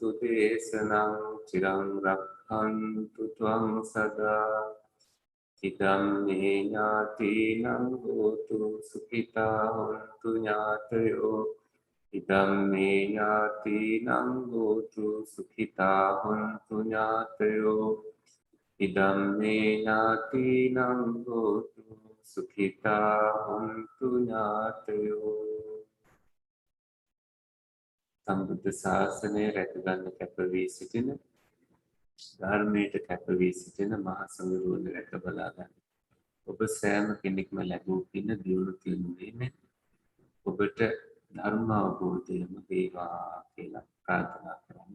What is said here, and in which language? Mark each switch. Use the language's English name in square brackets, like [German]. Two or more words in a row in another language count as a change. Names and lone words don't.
[Pali] දේශනං චිරං රක්ඛන්තු ත්වං සදා ඉදම් මේ ඥාතීනං හෝතු සුඛිතා හොන්තු ඥාතයෝ ඉදම් මේ ඥාතීනං හෝතු සුඛිතා හොන්තු ඥාතයෝ ඉදම් මේ ඥාතීනං හෝතු සුඛිතා හොන්තු ඥාතයෝ. [Sinhala] සම්බුද්ධ ශාසනය රැකගන්න කැපවී සිටින ධර්මයට කැපවී සිටින මහා සංඝරුවන රැක බලා ගන්න. ඔබ සෑම කෙනෙක්ම ලැබූ පින දියුණු කිරීමෙන් ඔබට ධර්ම අවබෝධයම වේවා කියලා ප්‍රාර්ථනා කරන්න.